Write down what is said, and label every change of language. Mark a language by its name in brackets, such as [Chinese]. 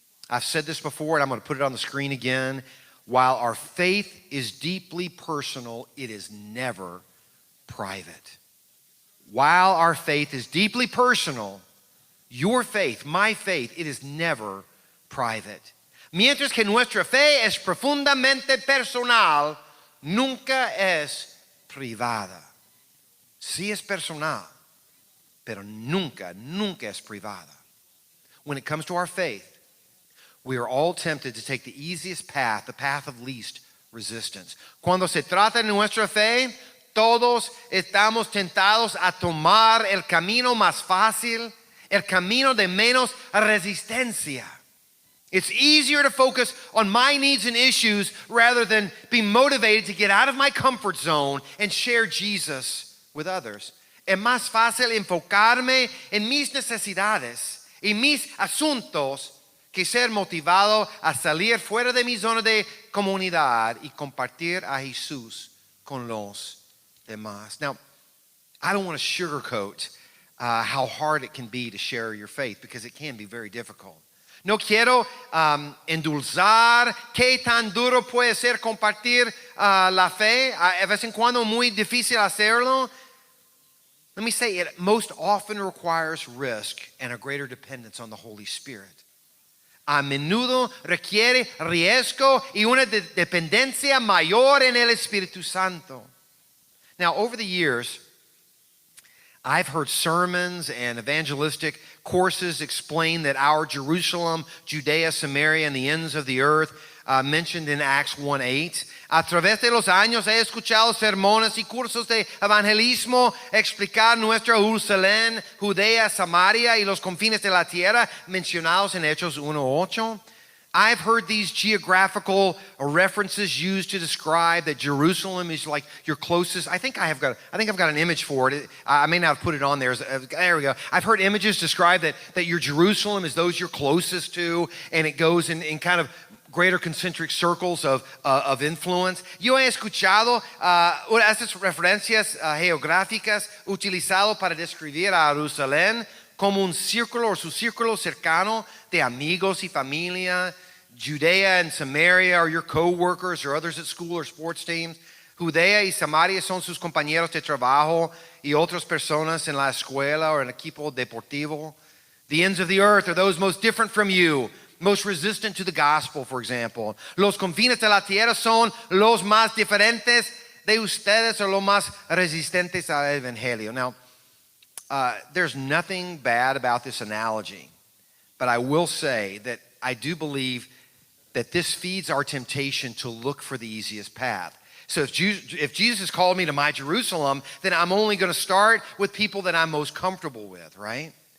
[English] I've said this before, and I'm going to put it on the screen again. While our faith is deeply personal, it is never private. While our faith is deeply personal, your faith, my faith, it is never private. [Spanish] Mientras que nuestra fe es profundamente personal, nunca es privada. Sí es personal, pero nunca es privada. [English] When it comes to our faith, we are all tempted to take the easiest path, the path of least resistance. [Spanish] Cuando se trata de nuestra fe, todos estamos tentados a tomar el camino más fácil, el camino de menos resistencia. [English] It's easier to focus on my needs and issues rather than be motivated to get out of my comfort zone and share Jesus with others. [Spanish] Es más fácil enfocarme en mis necesidades y mis asuntos que ser motivado a salir fuera de mi zona de comunidad y compartir a Jesús con los demás. [English] Now, I don't want to sugarcoat how hard it can be to share your faith, because it can be very difficult. [Spanish] No quiero endulzar qué tan duro puede ser compartir la fe. A vez en cuando muy difícil hacerlo. [English] Let me say, it most often requires risk and a greater dependence on the Holy Spirit. [Spanish] A menudo requiere riesgo y una dependencia mayor en el Espíritu Santo. [English] Now, over the years, I've heard sermons and evangelistic courses explain that our Jerusalem, Judea, Samaria, and the ends of the earth, mentioned in Acts 1:8. [Spanish] A través de los años he escuchado sermones y cursos de evangelismo explicar nuestra Jerusalén, Judea, Samaria y los confines de la tierra mencionados en Hechos 1:8. [English] I've heard these geographical references used to describe that Jerusalem is like your closest. I think I've got an image for it. I may not have put it on there. There we go. I've heard images describe that your Jerusalem is those you're closest to, and it goes in kind of greater concentric circles of influence. [Spanish] Yo he escuchado estas referencias geográficas utilizado para describir a Jerusalén como un círculo o su círculo cercano de amigos y familia. [English] Judea and Samaria are your co-workers or others at school or sports teams. [Spanish] Judea y Samaria son sus compañeros de trabajo y otras personas en la escuela or en equipo deportivo. [English] The ends of the earth are those most different from you, most resistant to the gospel, for example. [Spanish] Los confines de la tierra son los más diferentes de ustedes son los más resistentes al evangelio? [English] Now, there's nothing bad about this analogy, but I will say that I do believe that this feeds our temptation to look for the easiest path. So if Jesus called me to my Jerusalem, then I'm only going to start with people that I'm most comfortable with, right?